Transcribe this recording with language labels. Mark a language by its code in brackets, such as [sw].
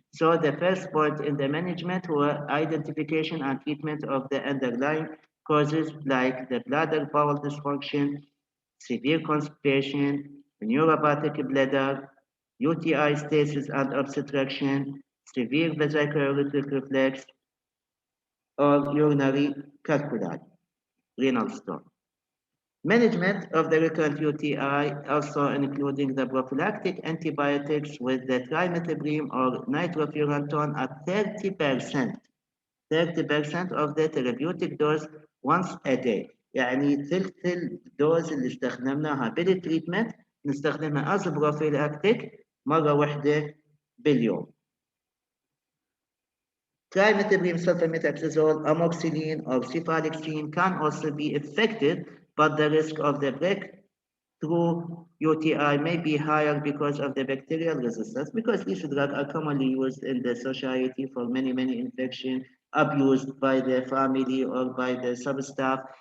[en] So the first point in the management were identification and treatment of the underlying causes like the bladder bowel dysfunction, severe constipation, neuropathic bladder, UTI stasis and obstruction, severe vesicular reflex, or urinary calculi, renal stone. Management of the recurrent UTI also including the prophylactic antibiotics with the trimethoprim or nitrofurantoin at 30%. 30% of the therapeutic dose once a day. [ar] يعني ثلث الدوز اللي استخدمناها بالتريتمنت نستخدمها [en] as prophylactic [ar] مرة واحدة باليوم. [en] Trimethoprim, sulfamethoxazole, amoxicillin, or cephalexin can also be effective, but the risk of the breakthrough UTI may be higher because of the bacterial resistance, because these drugs are commonly used in the society for many infections, abused by the family or by the substaff.